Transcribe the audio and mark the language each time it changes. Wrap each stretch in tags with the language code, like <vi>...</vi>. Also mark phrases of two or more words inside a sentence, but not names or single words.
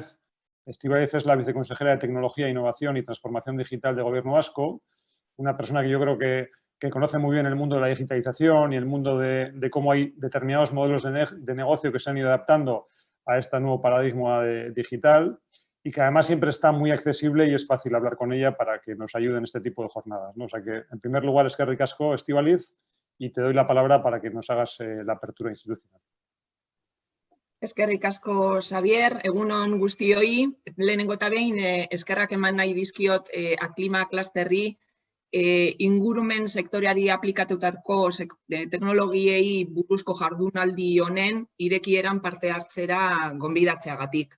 <es>Estíbaliz es la viceconsejera de Tecnología, Innovación y Transformación Digital del Gobierno vasco, una persona que yo creo que conoce muy bien el mundo de la digitalización y el mundo de cómo hay determinados modelos de negocio que se han ido adaptando a este nuevo paradigma digital y que además siempre está muy accesible y es fácil hablar con ella para que nos ayude en este tipo de jornadas, ¿no? O sea que, en primer lugar,</es> <eu>eskerrik asko,</eu> <es>Estíbaliz, y te doy la palabra para que nos hagas la apertura institucional.</es> <eu>Eskerrik asko, Xavier, egunon guztioi, lehenengo eta behin eskerrak eman nahi dizkiot Aklima Klusterri ingurumen sektoreari aplikatutako teknologiei buruzko jardunaldi honen irekieran parte hartzera gonbidatzeagatik.</eu>